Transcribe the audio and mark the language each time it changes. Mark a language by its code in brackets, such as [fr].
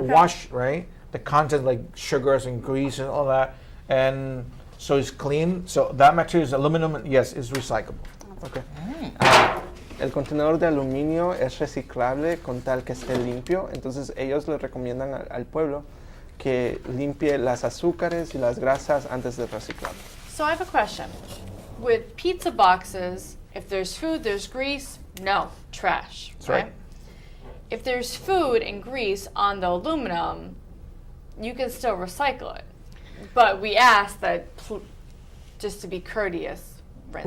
[en] wash, right, the content like sugars and grease and all that, and so it's clean. So that material is aluminum, and yes, it's recyclable. Okay. [es] El contenedor de aluminio es reciclable con tal que esté limpio, entonces ellos le recomiendan al pueblo que limpie las azúcares y las grasas antes de reciclarlo. [en] So I have a question. With pizza boxes, if there's food, there's grease, no, trash, That's right. If there's food and grease on the aluminum, you can still recycle it. But we ask that, just to be courteous, rinse